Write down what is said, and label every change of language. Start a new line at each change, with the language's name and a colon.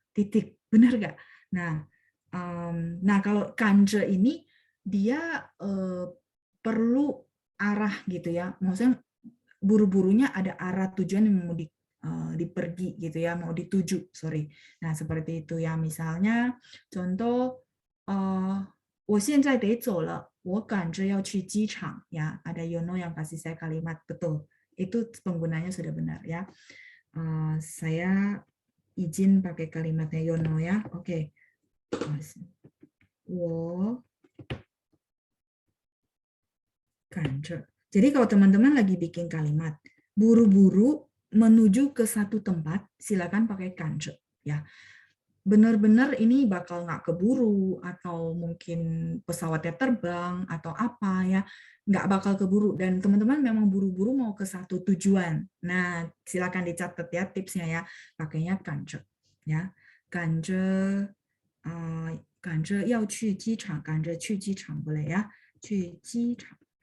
Indonesian: Titik, benar nggak? Nah, kalau kanze ini dia perlu arah gitu ya. Maksudnya buru-burunya ada arah tujuan yang mau dipergi gitu ya, mau dituju, sorry. Nah, seperti itu ya. Misalnya contoh
Chinese: 我现在得走了，我赶着要去机场
Indonesian: ya. Ada Yono yang kasih saya kalimat betul. Itu penggunanya sudah benar ya. Saya izin pakai kalimatnya Yono ya. Oke.
Chinese: 我 赶着.
Indonesian: Jadi kalau teman-teman lagi bikin kalimat buru-buru menuju ke satu tempat, silakan pakai 赶着 ya. Benar-benar ini bakal nggak keburu atau mungkin pesawatnya terbang atau apa ya, nggak bakal keburu dan teman-teman memang buru-buru mau ke satu tujuan. Nah, silakan dicatat ya tipsnya ya, pakainya 赶着 ya.
Chinese: 赶着赶着要去机场，赶着去机场
Indonesian: boleh ya,
Chinese: 去机场.